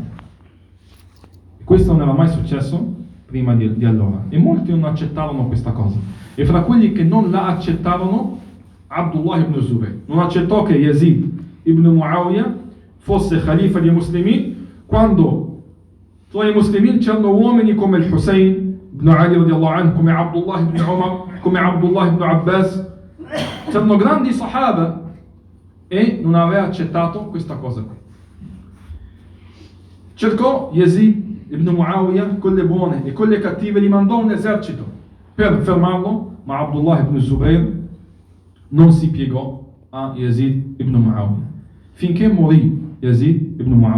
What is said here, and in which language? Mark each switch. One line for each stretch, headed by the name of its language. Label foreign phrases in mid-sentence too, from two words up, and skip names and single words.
Italian: Questo non era mai successo prima di allora, e molti non accettarono questa cosa. E fra quelli che non la accettarono, Abdullah ibn Zubayr non accettò che Yazid ibn Muawiyah fosse Khalifa dei Muslimin, quando tra i Muslimin c'erano uomini come il Hussein ibn Ali
Arabic: رضي الله عنه,
Italian: come Abdullah ibn Umar, come Abdullah ibn Abbas, c'erano grandi Sahaba, e non aveva accettato questa cosa qui. Cercò Yazid ibn Muawiyah con le buone e con le cattive, gli mandò un esercito per fermarlo, ma Abdullah ibn Zubayr non si piegò a Yazid ibn Muawiyah finché morì Yazid ibn Muawiyah.